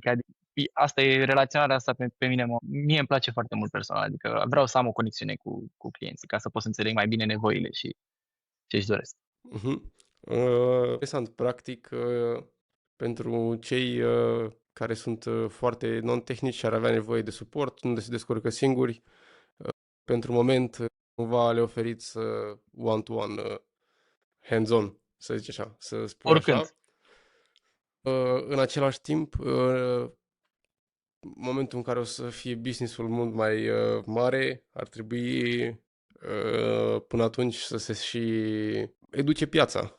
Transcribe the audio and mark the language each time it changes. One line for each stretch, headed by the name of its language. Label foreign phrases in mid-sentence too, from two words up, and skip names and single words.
Romanian: Adică asta e relaționarea asta pe mine. Mie îmi place foarte mult personal, adică vreau să am o conexiune cu clienții ca să pot să înțeleg mai bine nevoile și ce își doresc. Mhm. Interesant, practic, pentru cei care sunt foarte non-tehnici și ar avea nevoie de suport, unde se descurcă singuri, pentru moment, cumva le oferiți
English: one-to-one, hands-on,
Romanian: să zic așa, să spui Oricând. așa. În același timp, momentul în care o să fie business-ul mult mai mare, ar trebui până atunci să se și educe piața.